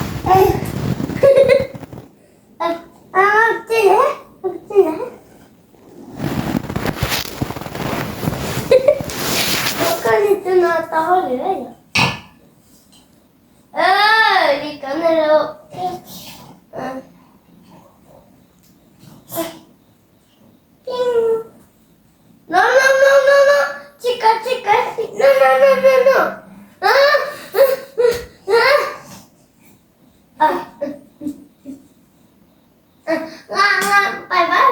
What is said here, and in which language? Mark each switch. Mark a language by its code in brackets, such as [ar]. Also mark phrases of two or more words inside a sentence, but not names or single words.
[ms] Con itu nak tahu dia. Di kanan lo. [es] No, no, no, no, no. Chica, chica. No, no, no, no, no. [en] Bye bye.